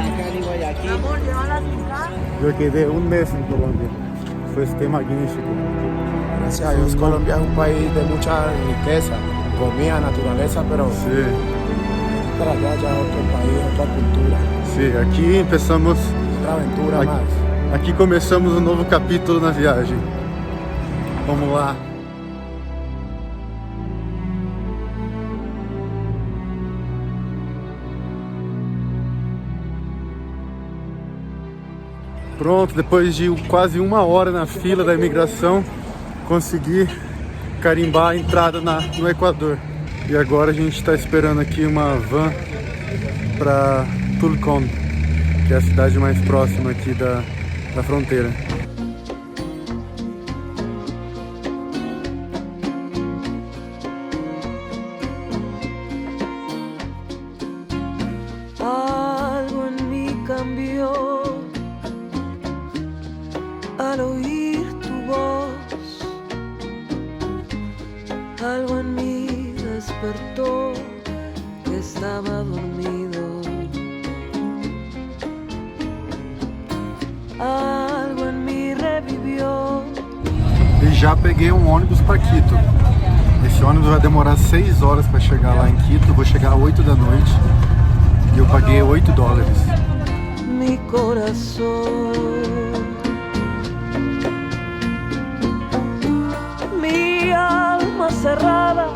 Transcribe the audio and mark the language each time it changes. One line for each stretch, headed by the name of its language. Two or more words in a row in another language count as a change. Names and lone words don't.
Spanish: Yo quedé un mes en Colombia. Fue magnífico. Gracias a Dios, Colombia es un país de mucha riqueza, comida, naturaleza, pero Sí. para allá ya otro país, otra cultura, Sí, aqui empezamos, otra aventura
Portuguese: Aqui-
Spanish: más.
Portuguese: aqui começamos um novo capítulo na viagem. Vamos lá. Pronto, depois de quase 1 hora na fila da imigração, consegui carimbar a entrada no Equador. E agora a gente está esperando aqui uma van para Tulcón, que é a cidade mais próxima aqui da fronteira.
Spanish: Algo en mí cambió al oír tu voz. Algo en mí despertó que estaba dormido. Algo en mí revivió.
Portuguese: E já peguei um ônibus para Quito. Esse ônibus vai demorar 6 horas para chegar lá em Quito. Vou chegar às 8 da noite e eu paguei $8.
Spanish: Mi corazón, mi alma cerrada.